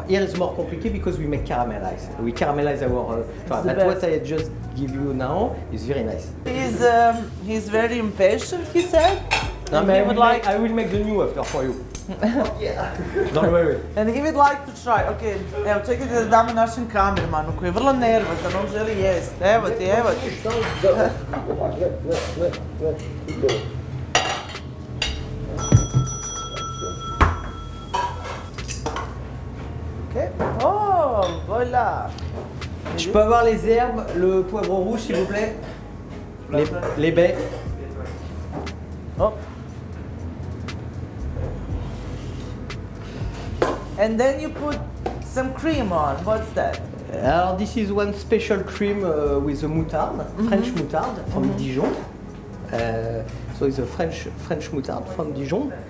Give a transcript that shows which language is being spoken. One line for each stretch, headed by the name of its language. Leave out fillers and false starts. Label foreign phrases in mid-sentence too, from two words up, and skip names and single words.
English: Here is more complicated because we make caramelize. We caramelize our but what I just give you now is very nice. He's very impatient, he said. No, I will make the new after for you. Yeah. Don't worry. And he would like to try.
Croatian: Okay, evo čekajte da damo našem kamermanu koji je vrlo nervozan, on želi jest. Evo ti, evo ti. Okay.
French: Oh, voilà. Je peux avoir les herbes, le poivron rouge s'il vous plaît? Les baies. Oh.
English: And then you put some cream on. What's that? This is one special cream with a moutarde, French moutarde from Dijon. So it's a French moutarde from Dijon.